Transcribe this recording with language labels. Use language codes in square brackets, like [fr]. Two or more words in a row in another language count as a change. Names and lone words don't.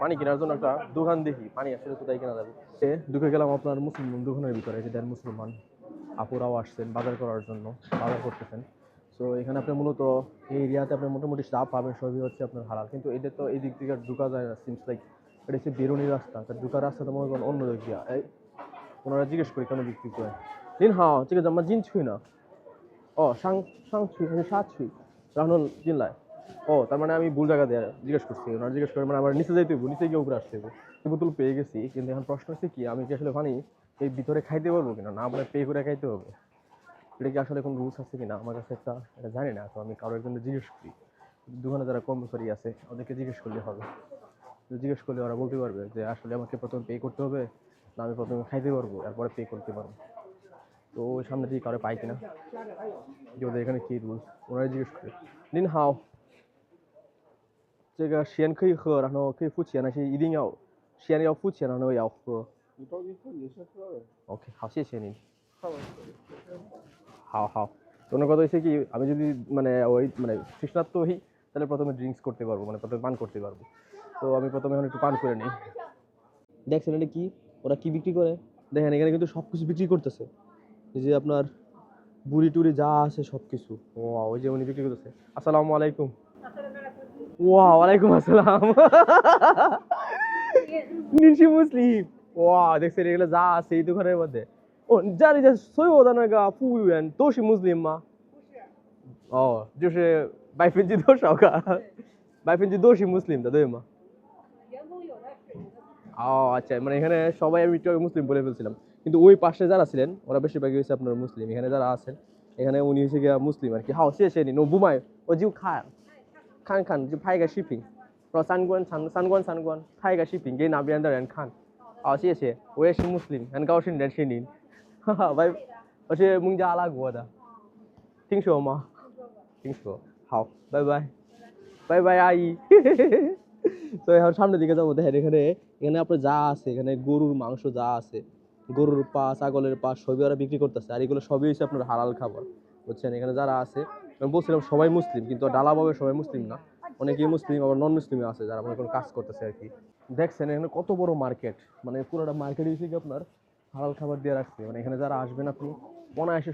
[bn] পানি কেনার জন্য একটা দোকান দেখি, পানি আসলে কোথায় কেনা যাবে। ঢুকে গেলাম আপনার মুসলমান দোকানের ভিতরে, যে দেন মুসলমান আপুরাও আসছেন বাজার করার জন্য, বাজার করতেছেন। সো এখানে আপনি মূলত এই এরিয়াতে আপনি মোটামুটি যা পাবেন সবই হচ্ছে আপনার হালাল, কিন্তু এদের তো এই দিক থেকে ঢুকা যায় না। সিমস লাইক এটা হচ্ছে বেরোনির রাস্তা, তার ঢুকার রাস্তাটা মনে করেন অন্য দিক দিয়া। ওনারা জিজ্ঞেস করি কেন বিক্রি করে। [zh] 您好，这个怎么进去呢？哦，上去还是下去？然后进来。 [bn] ও, তার মানে আমি ভুল জায়গা দিয়ে জিজ্ঞেস করছি। ওনারা জিজ্ঞেস করে মানে আমার নিচে যাইতে হইব, নিচে গিয়ে উপরে আসতে হইব। বোতল পেয়ে গেছি, কিন্তু এখন প্রশ্ন হচ্ছে কি আমি কি আসলে পানি এই ভিতরে খাইতে পারবো কিনা, না আপনার পে করে খাইতে হবে? এটা কি আসলে কোনো রুলস আছে কিনা আমার কাছে এটা জানি না। তো আমি কারো একজনকে জিজ্ঞেস করি, দোকানে যারা কর্মচারী আছে ওদেরকে জিজ্ঞেস করলে হবে। জিজ্ঞেস করলে ওরা বলতে পারবে যে আসলে আমাকে প্রথমে পে করতে হবে, না আমি প্রথমে খাইতে পারবো এরপরে পে করতে পারবো। তো ওই সামনে দিয়ে কারো পাই কিনা, যে ওদের এখানে কী রুলস ওনারা জিজ্ঞেস করে। [zh] 您好， 这个先可以喝，然后可以付钱，但是一定要先要付钱，然后也要喝。你着急喝你先喝呗。 OK， 好，谢谢您。看完 [bn] হাও তোর কথা হচ্ছে কি আমি যদি মানে ওই মানে তৃষ্ণার্ত হই তাহলে প্রথমে ড্রিঙ্কস করতে পারবো মানে প্রথমে পান করতে পারবো তো আমি প্রথমে এখন একটু পান করে নিই দেখছেন এটা কি ওরা কি বিক্রি করে দেখেন এখানে কিন্তু সব কিছু বিক্রি করতেছে এই যে আপনার বুড়ি টুড়ি যা আছে সব কিছু ও ওই যে উনি বিক্রি করতেছে [ar] السلام عليكم وعليكم السلام [bn] নিশি মুসলিম দেখছেন এগুলো যা আছে এই দোকানের মধ্যে [zh] 哦，你家里的所有的那个服务员都是穆斯林吗？哦，就是多少个？多是穆斯林的，对吗？员工有的是，有的不是。 [bn] ও আচ্ছা মানে এখানে সবাই আমি একটু মুসলিম বলে ফেলছিলাম কিন্তু ওই পাশে যারা ছিলেন ওরা বেশিরভাগই হচ্ছে আপনার মুসলিম এখানে যারা আছেন এখানে উনি হচ্ছে গিয়া মুসলিম আর কি হাও শেষ নি নো বুমাই ও জিউ খান খান খান [zh] 就拍个视频然后三观拍个视频给那边的人看好谢谢我也是穆斯林很高兴认识您哈哈我是孟加拉国的听说吗听说好拜拜拜拜阿姨 [bn] তো এখন সামনের দিকে যাবো দেখেন এখানে এখানে আপনার যা আছে এখানে গরুর মাংস যা আছে গরুর পা ছাগলের পা সবই ওরা বিক্রি করতেছে আর এগুলো সবই হচ্ছে আপনার হালাল খাবার বুঝছেন এখানে যারা আছে আমি বলছিলাম সবাই মুসলিম কিন্তু ডালাভাবে সবাই মুসলিম না অনেকেই মুসলিম আবার নন মুসলিমে আছে যারা মনে করেন কাজ করতেছে আর কি দেখছেন এখানে কত বড় মার্কেট মানে পুরোটা মার্কেট হিসেবে আপনার হালাল খাবার দিয়ে রাখছে মানে এখানে যারা আসবেন আপনি অনায়াসে